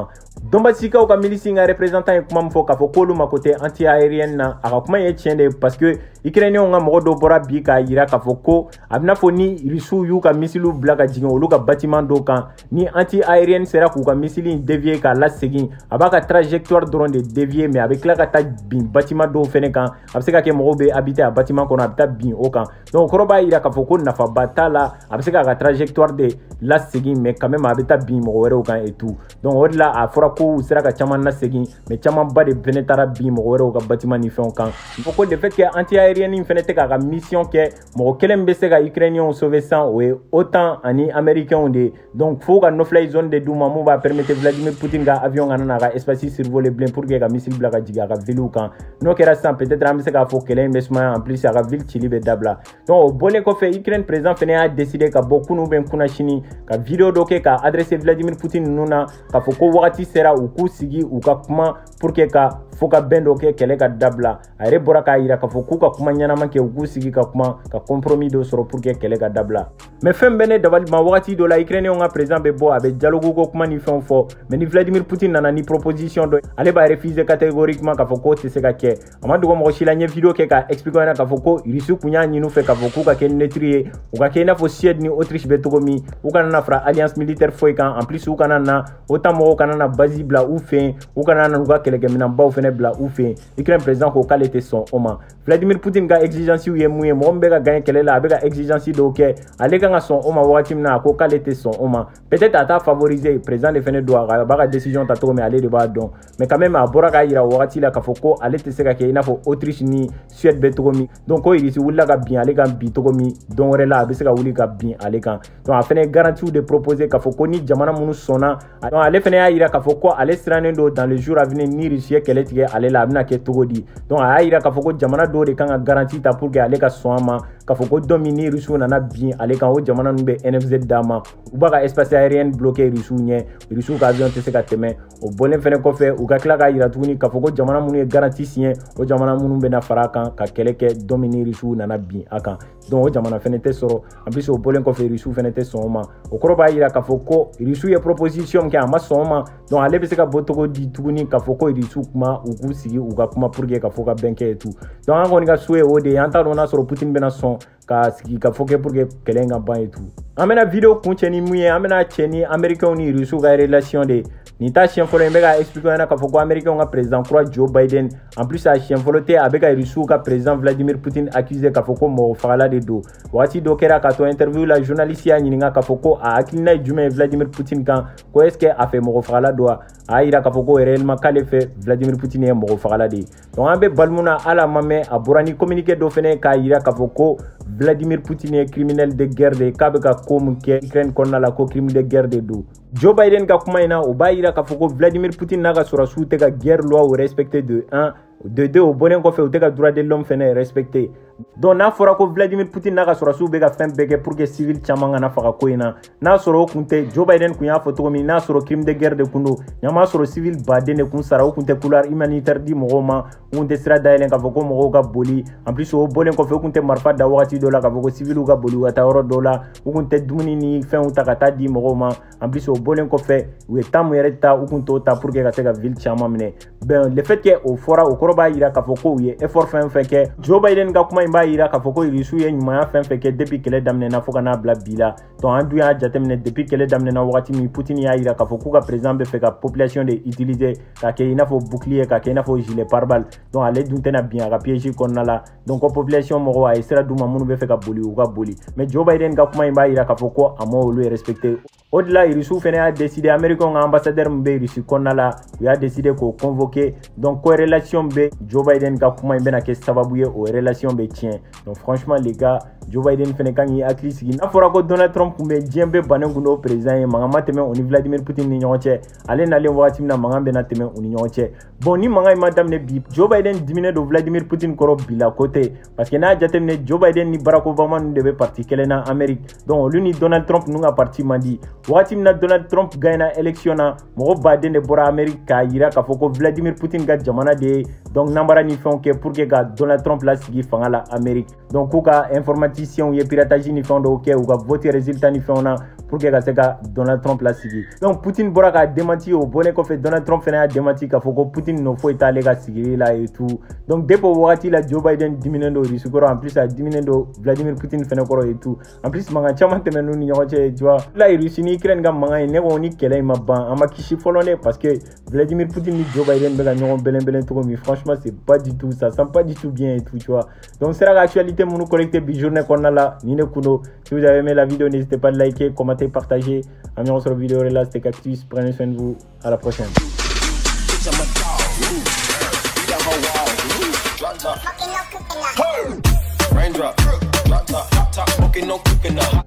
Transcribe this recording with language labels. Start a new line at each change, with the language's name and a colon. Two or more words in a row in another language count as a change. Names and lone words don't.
Bambara: Donbassikaw ka milice ka représentant ye kuma min fɔ k'a fɔ k'olu mako tɛ anti-aérienne na a ka kuma ye tiɲɛ de ye
French: parce que
Bambara: Ukrainiens ka mɔgɔ dɔ bɔra bi k'a yira k'a fɔ ko a bɛna fɔ ni Russiw y'u ka missile bila ka jigin olu ka bâtiment dɔw kan ni anti-aérienne sera k'u ka missile dévier k'a lasegin a b'a ka trajectoire dɔrɔn de dévier mais a bɛ tila ka taa bin bâtiment dɔw fɛnɛ kan a bɛ se ka kɛ mɔgɔw bɛ habiter a bâtiment kɔnɔ a bɛ taa bin o kan donc o kɔrɔ b'a yira k'a fɔ ko nafaba t'a la a bɛ se k'a ka trajectoire de lasegin
French: mais quand même
Bambara: a bɛ taa bin mɔgɔ wɛrɛw kan
French: et tout
Bambara: donc o de la a fɔra ko u sera ka caman lasegin mais camanba de fɛnɛ taara bin mɔgɔ wɛrɛw ka bâtiment ni fɛnw kan
French: il faut que le fait que anti-aérienne
Bambara: in fɛnɛ tɛ k'a ka mission kɛ mɔgɔ kelen bɛ se ka Ukrainiens sauver san o ye OTAN ani américains de donc fo ka
English: no-fly zone
Bambara: de d'u ma mun b'a permettre Vladimir Poutine ka avion kana n'a ka
French: espace survolé
Bambara: bilen
French: pour que
Bambara: ka missile bila ka jigin a ka ville kan n'o kɛra sisan peut-être an bɛ se k'a fɔ kɛlɛ in bɛ sumaya
French: en plus
Bambara: a ka ville cili bɛ dabila donc o bɔlen kɔfɛ Ukraine président fɛnɛ y'a décidé ka bɔ kunu bɛ kunna sini ka vidéo dɔ kɛ ka adresser Vladimir Poutine ninnu na k'a fɔ ko wagati sera u k'u sigi u ka kuma
French: pour que
Bambara: ka fo ka bɛn dɔ kɛ kɛlɛ ka dabila a yɛrɛ bɔra k'a yira k'a fɔ k'u ka kuma ɲɛnama kɛ u k'u sigi ka kuma ka compromis dɔ sɔrɔ
French: pour que
Bambara: kɛlɛ ka dabila mais fɛn bɛɛ ne dabali ma wagati dɔ la Ukrainiens ka président bɛ bɔ a bɛ dialogue ko kuma ni fɛnw fɔ mais ni Vladimir Poutine nana ni proposition dɔ ale b'a
French: refuser catégoriquement
Bambara: k'a fɔ k'o tɛ se ka kɛ a ma dogo mɔgɔ si la n ye vidéo kɛ k'a expliquer ɲɛna k'a fɔ ko Russiw kun y'a ɲini u fɛ k'a fɔ k'u ka kɛ neutre ye u ka kɛ i n'a fɔ Suède ni Autriche bɛ cogo min u kana na fara
French: alliance militaire
Bambara: foyi kan
French: en plus
Bambara: u kana na OTAN mɔgɔw kana na base bila u fɛ yen u kana na u ka kɛlɛkɛminɛnbaw fɛnɛ bila u fɛ yen Ukraine président ko k'ale tɛ sɔn o ma Vladimir Poutine ka exigence ye mun ye mɔgɔ min bɛ ka gagner kɛlɛ la a bɛ ka exigence dɔw kɛ ale kan ka sɔn o ma wagati min na a ko k'ale tɛ sɔn o ma peut-être a t'a favoriser président de fɛnɛ don a b'a ka décision ta cogo min ale de b'a dɔn
French: mais quand même
Bambara: a bɔra k'a yira wagati la k'a fɔ ko ale tɛ se ka kɛ i n'a fɔ Autriche ni Suède bɛ cogo min donc ko Russie wulila ka bin ale kan bi cogo min don wɛrɛ la a bɛ se ka wuli ka bin ale kan donc a fɛnɛ garantie de proposer k'a fɔ ko ni jamana minnu sɔnna donc ale fɛnɛ y'a yira k'a fɔ ko ale sirannen don
French: dans le jour à venir
Bambara: ni Russie ye kɛlɛ tigɛ ale la a bɛna kɛ cogo di donc a y'a yira k'a fɔ ko jamana dɔw de kan ka garantie ta
French: pour que
Bambara: ale ka sɔn a ma k'a fɔ ko don min ni Russiw nana bin ale kan o jamana ninnu bɛ NFZ d'a ma u b'a ka
French: espace aérien bloqué
Bambara: Russiw ɲɛ Russiw ka avion tɛ se ka tɛmɛ o bɔlen fɛnɛ kɔfɛ u ka tila k'a yira tuguni k'a fɔ ko jamana minnu ye
French: garantie signé
Bambara: o jamana minnu bɛna fara a kan ka kɛlɛ kɛ don min ni Russiw nana bin a kan donc o jamana fɛnɛ tɛ sɔrɔ
French: en plus
Bambara: o bɔlen kɔfɛ Russiw fɛnɛ tɛ sɔn o ma o kɔrɔ b'a yira k'a fɔ ko Russiw ye proposition min kɛ a ma sɔn o ma donc ale bɛ se ka bɔ cogo di tuguni k'a fɔ ko Russiw kuma u k'u sigi u ka kuma
French: pour que
Bambara: ka fɔ ka bɛn kɛ
French: et tout
Bambara: donc an kɔni ka so ye o de ye an t'a dɔn n'a sɔrɔ Poutine bɛna sɔn ka sigi ka fɔ kɛ
French: pour que
Bambara: kɛlɛ in ka ban
French: et tout
Bambara: an bɛna vidéo kuncɛ ni mun ye an bɛna cɛ ni américains ni Russiw ka relation de nin ta siɲɛ fɔlɔ in bɛ ka expliquer ɲɛna k'a fɔ ko américains ka président kura Joe Biden
French: en plus
Bambara: a siɲɛ fɔlɔ tɛ a bɛ ka Russiw ka président Vladimir Poutine accuser k'a fɔ ko mɔgɔ fagala de don waati dɔ kɛra k'a to interview la journaliste y'a ɲininka k'a fɔ ko a hakilina ye jumɛn ye Vladimir Poutine kan ko
French: est ce que
Bambara: a fɛ mɔgɔ fagala don wa a y'a yira k'a fɔ ko réellement k'ale fɛ Vladimir Poutine ye mɔgɔ fagala de ye donc an bɛ balimu na hali a ma mɛn a bɔra ni communiqué dɔ fɛnɛ k'a yira k'a fɔ ko Vladimir Poutine ye
French: criminel de guerre
Bambara: de k'a bɛ ka ko mun kɛ Ukraine kɔnɔna la ko
French: crime de guerre
Bambara: de don Joe Biden ka kuma in na o b'a yira k'a fɔ ko Vladimir Poutine n'a ka sɔrɔsiw tɛ ka guerre loi respecté de 1 de deux au bonen ko fe o te ka
French: droit de l'homme
Bambara: fene respecté. Donc n'a fɔra ko Vladimir Poutine n'a ka sɔrɔsiw bɛ ka fɛn bɛɛ kɛ
French: pour que
Bambara: civil caman kana faga ko in na n'a sɔrɔ o kun tɛ Joe Biden kun y'a fɔ cogo min n'a sɔrɔ
French: crime de guerre
Bambara: de kun don ɲama sɔrɔ civil baden de kun sara o kun tɛ
French: couloir humanitaire
Bambara: di mɔgɔw ma o kun tɛ sira dayɛlɛn k'a fɔ ko mɔgɔw ka boli
French: en plus
Bambara: o bɔlen kɔfɛ o kun tɛ marifa da wagati dɔ la k'a fɔ ko civiliw ka boli u ka taa yɔrɔ dɔ la o kun tɛ dumuni ni fɛnw ta ka taa di mɔgɔw ma en plus o bɔlen kɔfɛ u ye temps min yɛrɛ ta u kun t'o ta
French: pour que
Bambara: ka se ka ville caman minɛ
French: ben le fait que
Bambara: o fɔra o kɔrɔ b'a yira k'a fɔ ko u ye effort fɛn fɛn kɛ Joe Biden ka kuma in b'a yira k'a fɔ ko Rusiw ye ɲumanya fɛn fɛn kɛ depuis kɛlɛ daminɛna fo ka n'a bila bi la donc an dun y'a jateminɛ depuis kɛlɛ daminɛna wagati min Poutine y'a yira k'a fɔ k'u ka président bɛ fɛ ka population de utiliser k'a kɛ i n'a fɔ bouclier k'a kɛ i n'a fɔ
French: gilet pare-balles
Bambara: donc ale dun tɛna bin a ka piège kɔnɔna la donc ko population mɔgɔw a ye sira d'u ma minnu bɛ fɛ ka boli u ka boli mais Joe Biden ka kuma in b'a yira k'a fɔ ko a ma olu respecter o de la Rusiw fɛnɛ y'a décidé américain ka ambassadeur min bɛ Russie kɔnɔna la u y'a décidé k'o convoquer donc ko relation bɛ Joe Biden ka kuma in bɛna kɛ sababu ye o relation bɛ tiɲɛ
French: donc franchement les gars
Bambara: Joe Biden fɛnɛ kan k'i hakili sigi n'a fɔra ko Donald Trump kun bɛ diɲɛ bɛɛ bannen kun n'o président ye mankan ma tɛmɛ o ni Vladimir Poutine ni ɲɔgɔn cɛ ale nalen wagati min na mankan bɛna tɛmɛ u ni ɲɔgɔn cɛ bon ni mankan in ma daminɛ bi Joe Biden diminen don Vladimir Poutine kɔrɔ bi la ko tɛ
French: parce que
Bambara: n'a jateminɛ Joe Biden ni Barack Obama ninnu de bɛ parti kelen na Amérique donc olu ni Donald Trump ninnu ka parti man di wagati min na Donald Trump
French: gagnera élection
Bambara: na mɔgɔ baden de bɔra Amérique k'a yira k'a fɔ ko Vladimir Poutine ka jamana de ye donc n'anbara ni fɛnw kɛ pour que ka Donald Trump lasigi fanga la Amérique donc k'u ka informaticiens ye piratage ni fɛn dɔw kɛ u ka
French: vote résultat
Bambara: ni fɛnw na
French: pour que
Bambara: ka se ka Donald Trump lasigi donc Poutine bɔra k'a démenti o bɔlen kɔfɛ Donald Trump fɛnɛ y'a démenti k'a fɔ ko Poutine no foyi t'ale ka sigili la
French: et tout donc depuis
Bambara: o wagati la Joe Biden diminen don Russie kɔrɔ
French: en plus
Bambara: a diminen don Vladimir Poutine fɛnɛ kɔrɔ
French: et tout en plus
Bambara: mankan caman tɛmɛn'u ni ɲɔgɔn cɛ
French: tu vois la Russie
Bambara: ni Ukraine ka mankan ye ne ko ni kɛlɛ in ma ban an ma kisi fɔlɔ dɛ
French: parce que
Bambara: Vladimir Poutine ni Joe Biden bɛ ka ɲɔgɔn bɛlɛn cogo min
French: franchement c'est pas du tout ça sent pas du tout bien et tout tu vois donc
Bambara: sera ka actualité minnu collecté bi journée kɔnɔna la ni ne kun don
French: si vous avez aimé la vidéo n'hésitez pas à liker commenter partager à
Bambara: ɲɔgɔn sɔrɔ vidéo là
French: c'était Cactus prenez soin de vous à la prochaine.
English: Raindrop, drop top, hot top, smoking, no cooking up.